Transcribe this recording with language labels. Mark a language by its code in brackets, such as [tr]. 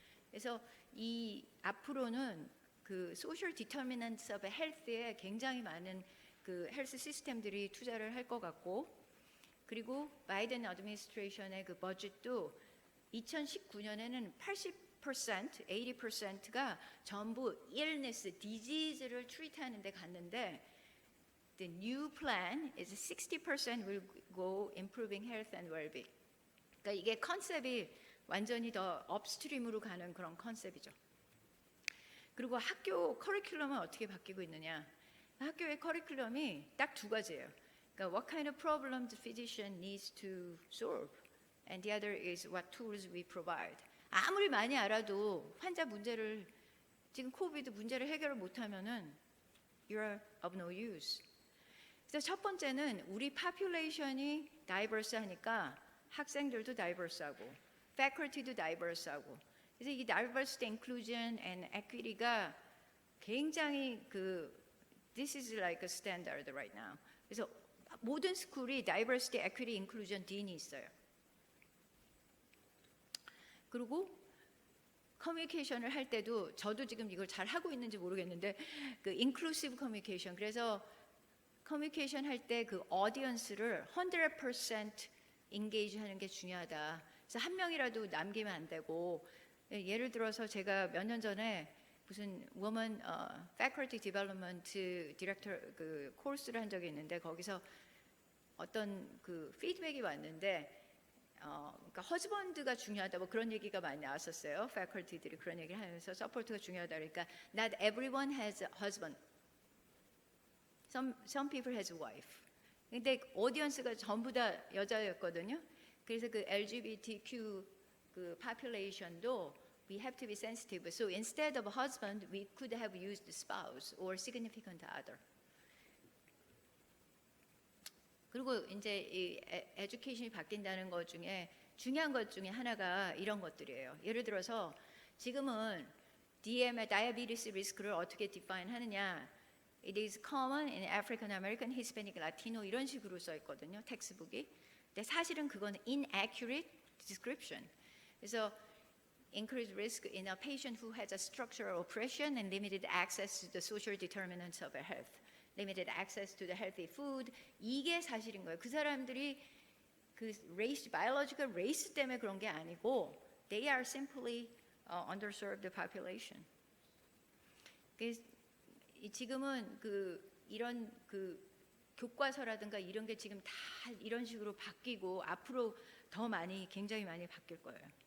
[ko] 그래서 이 앞으로는 그 social determinants of health에 굉장히 많은 그 헬스 시스템들이 투자를 할 것 같고 그리고 바이든 어드미니스트레이션의 그 버jet도 2019년에는 80%가 전부 illness, disease를 트리트하는 데 갔는데 [en] the new plan is 60% will go improving health and well-being. [ko] 그러니까 이게 컨셉이 완전히 더 업스트림으로 가는 그런 컨셉이죠. 그리고 학교 커리큘럼은 어떻게 바뀌고 있느냐? 학교의 커리큘럼이 딱 두 가지예요. 그러니까 [en] what kind of problem the physician needs to solve, and the other is what tools we provide. [ko] 아무리 많이 알아도 환자 문제를 지금 코비드 문제를 해결을 못하면은 [en] you're of no use. [ko] 그래서 첫 번째는 우리 population이 diverse하니까 학생들도 diverse하고, faculty도 diverse하고. 그래서 이 [en] diversity, inclusion, and equity가 [ko] 굉장히 [en] this is like a standard right now. [ko] 그래서 모든 스쿨이 diversity, equity, inclusion 딘이 있어요. 그리고 커뮤니케이션을 할 때도 저도 지금 이걸 잘 하고 있는지 모르겠는데 그 inclusive communication. 그래서 커뮤니케이션 할 때 그 audience를 100% engage 하는 게 중요하다. 그래서 한 명이라도 남기면 안 되고 예를 들어서 제가 몇 년 전에 무슨 woman faculty development director 그 코र्스를 한 적이 있는데 거기서 어떤 그 피드백이 왔는데 그러니까 허즈번드가 중요하다 뭐 그런 얘기가 많이 나왔었어요. faculty들이 그런 얘기를 하면서 서포트가 중요하다 그러니까 [en] not everyone has a husband. Some people has a wife. [ko] 근데 오디언스가 전부 다 여자였거든요. 그래서 그 [en] LGBTQ 그 population도 we have to be sensitive. So instead of husband, we could have used spouse or significant other. [ko] 그리고 이제 이 에듀케이션이 바뀐다는 것 중에 중요한 것 중에 하나가 이런 것들이에요. 예를 들어서 지금은 DM의 diabetes 리스크를 어떻게 define 하느냐? [en] It is common in African American, Hispanic, Latino [ko] 이런 식으로 써 있거든요. 텍스트북이. 근데 사실은 그건 [en] inaccurate description. [ko] 그래서 [en] increased risk in a patient who has a structural oppression and limited access to the social determinants of health. limited access to the healthy food. [ko] 이게 사실인 거예요. 그 사람들이 그 race, biological race 때문에 그런 게 아니고 [en] they are simply underserved population. [ko] 지금은 이런 교과서라든가 이런 게 지금 다 이런 식으로 바뀌고 앞으로 더 많이 굉장히 많이 바뀔 거예요.